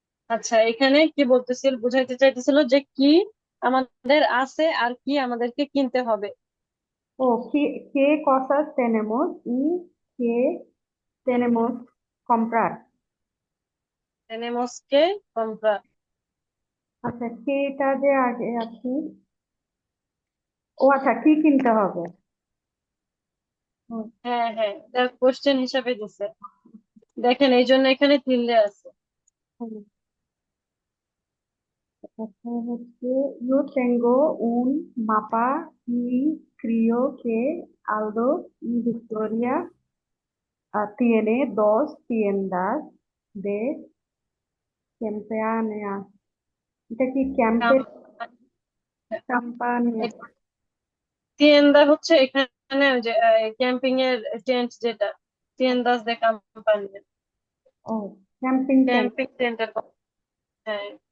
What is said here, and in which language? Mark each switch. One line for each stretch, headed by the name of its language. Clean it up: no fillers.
Bangla: আচ্ছা, এখানে কি বলতেছিল, বুঝাইতে চাইতেছিল যে কি আমাদের আছে আর কি আমাদেরকে কিনতে হবে।
Spanish: O qué cosas tenemos y qué tenemos comprar. tenemos que comprar।
Bangla: আচ্ছা, কেটা যে আগে আছে। ও আচ্ছা, কি কিনতে হবে? হুম, হ্যাঁ হ্যাঁ, তার কোশ্চেন হিসাবে দিছে, দেখেন এই জন্য এখানে তিনলে আছে। হুম। আচ্ছা, হচ্ছে
Spanish: yo tengo un mapa y creo que Aldo y Victoria tiene dos tiendas de campaña.
Bangla: এটা কি ক্যাম্পের campaña? tienda হচ্ছে এখানে ওই যে ক্যাম্পিং এর টেন্ট, যেটা
Spanish: tiendas de campaña,
Bangla: ও, ক্যাম্পিং টেন্ট। ক্যাম্পিং টেন্টের। হ্যাঁ।